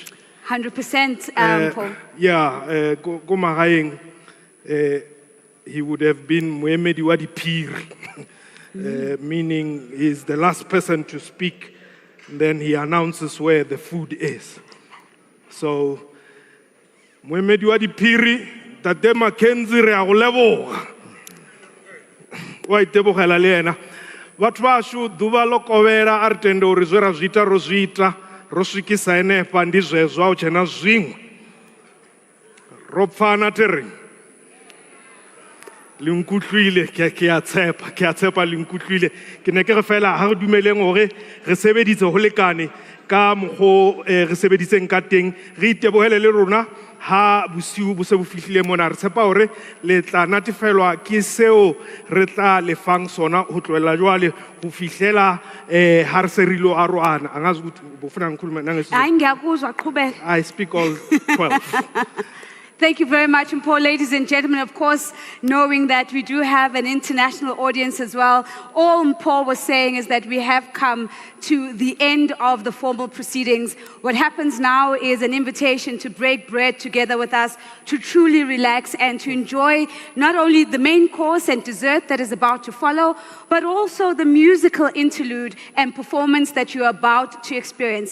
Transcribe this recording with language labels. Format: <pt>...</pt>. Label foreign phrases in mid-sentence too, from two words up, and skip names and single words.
<en>100%, Paul. Yeah, go Mahaying. He would have been Moemedi wa Diphiri, meaning he's the last person to speak. Then he announces where the food is. So,</en> <tn>Moemedi wa Diphiri, Tate Mackenzie re a go leboga. Wa itebogela le ena.</tn> <ve>Batho ba sho duba lo kovela a re tende uri zwe ra zwi ita ro zwi ita ro swikisa henefha ndi zwezwo a u tshena zwiṅwe. Ro pfana tereng.</ve> <st>Le nkutlwile ke a tshepa le nkutlwile ke ne ke re fela ha re dumeleng hore re sebeditse ho lekane ka mo re sebeditseng ka teng re itebohele le rona ha bosiu bo se bo fihlile mona re tshepa hore le tla natefelwa ke seo re tla lefang sona ho tloela jwale ho fihlela ha re se rilo a roana</st> <zu>angazi ukuthi bofuna ngikhuluma nangesi Hayi ngiyakuzwa qhubeka.</zu> <en>I speak all 12. Thank you very much, and Paul, ladies and gentlemen, of course, knowing that we do have an international audience as well, all Paul was saying is that we have come to the end of the formal proceedings. What happens now is an invitation to break bread together with us, to truly relax and to enjoy not only the main course and dessert that is about to follow, but also the musical interlude and performance that you are about to experience.</en>